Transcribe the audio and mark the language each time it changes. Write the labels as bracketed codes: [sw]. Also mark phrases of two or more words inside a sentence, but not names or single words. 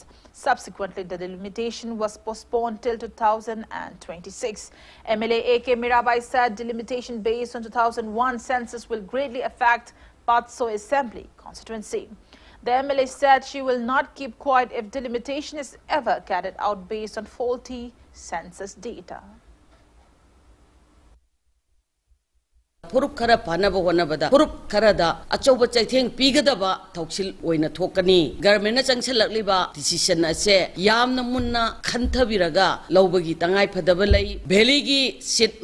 [en] Subsequently, the delimitation was postponed till 2026. MLA AK Mirabai said delimitation based on 2001 census will greatly affect Patsoi Assembly constituency. The MLA said she will not keep quiet if delimitation is ever carried out based on faulty census data. [mni] Purup khara panaba honabada purup kharada achoba chaitheng pigadaba thoksil oina thokani government na changsalakliba decision ase yamna munna khanthabiraga lobagi tangai phadaba lei valley gi sit